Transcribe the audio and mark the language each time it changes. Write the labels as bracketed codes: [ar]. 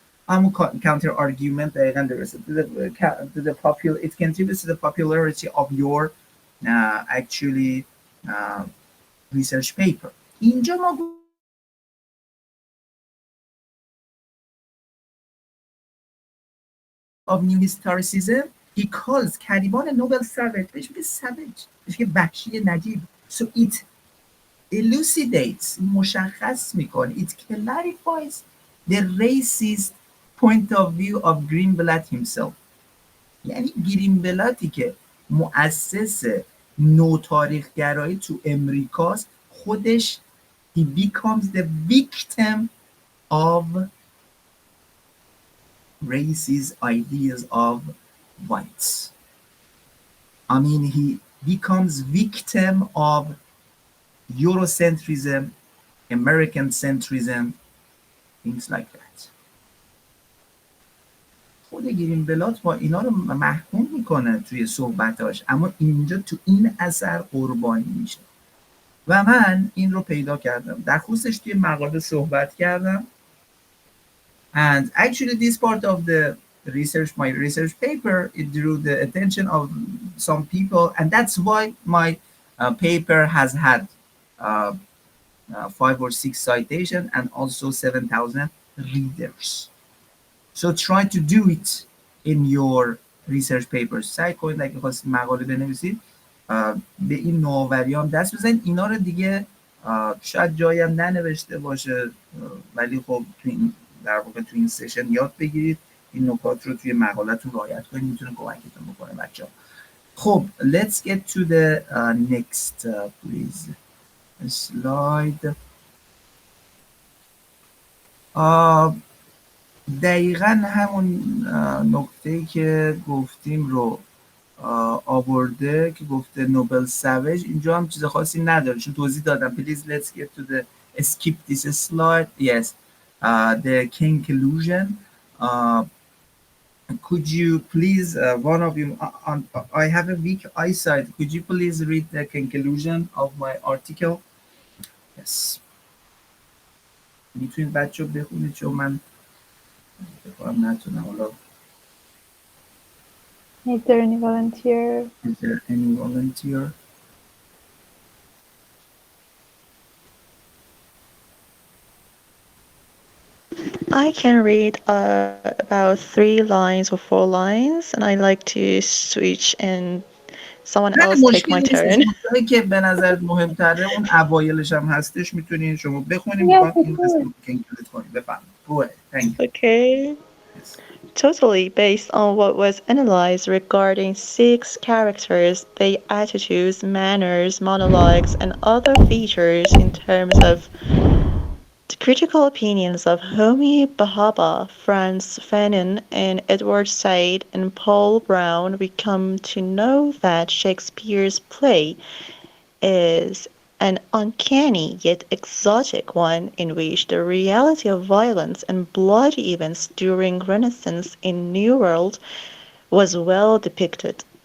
[en] Counter argument to the popular, it contributes to the popularity of your actually research paper. [fa] اینجا ما [en] of new historicism, he calls Caliban a noble savage. [fa] بهش میگه savage، بهش میگه وحشی نجیب. [en] So it elucidates، [fa] مشخص میکنه، [en] it clarifies the racist point of view of Greenblatt himself. [fa] یعنی گرینبلاتی که مؤسس نوتاریخگرایی تو امریکاست، خودش [en] he becomes the victim of racist ideas of whites. I mean, he becomes victim of Eurocentrism, American centrism, things like that. [fa] خود گرینبلات با اینا رو محکوم میکنه توی صحبتاش، اما اینجا تو این اثر قربانی میشه. و من این رو پیدا کردم، در خصوصش توی مقاله صحبت کردم. [en] And actually this part of the research, my research paper, it drew the attention of some people, and that's why my paper has had 5 or 6 citations and also 7,000 readers. So try to do it in your research papers. [fa] سعی کنید اگه خواستید مقاله بنویسید به این نوآوری‌ها دست بزنید. اینا رو دیگه شاید جایی هم ننوشته باشه، ولی خب تو این در واقع تو این سشن یاد بگیرید، این نکات رو توی مقاله‌تون رعایت کنید، میتونه کمکتون بکنه بچه‌ها. [en] خب let's get to the next please slide. [fa] دقیقا همون نکته‌ای که گفتیم رو آورده که گفته نوبل سویج، اینجا هم چیز خاصی نداره چون توضیح دادم. [en] Please let's get to the skip this slide. Yes, the conclusion. Could you please, one of you, I have a weak eyesight, could you please read the conclusion of my article? Yes. [fa] میتونید بچه بخونید چون من بخونم نتونم. حالا [en] Is there any volunteer? Is there any volunteer? I can read about 3 lines or 4 lines, and I like to switch and someone else take my turn. [fa] مشکلی که به نظر مهمتره اون اوایلش هم هستش، میتونین شما بخونید. [en] Yes, [fa] میخوام این قسمت که اینکلود کنید. بفرمایید. [en] Go ahead. Thank you. Okay. Yes. Totally based on what was analyzed regarding 6 characters, their attitudes, manners, monologues, and other features in terms of critical opinions of Homi Bhabha, Franz Fanon, and Edward Said and Paul Brown, we come to know that Shakespeare's play is an uncanny yet exotic one in which the reality of violence and bloody events during Renaissance in New World was well depicted.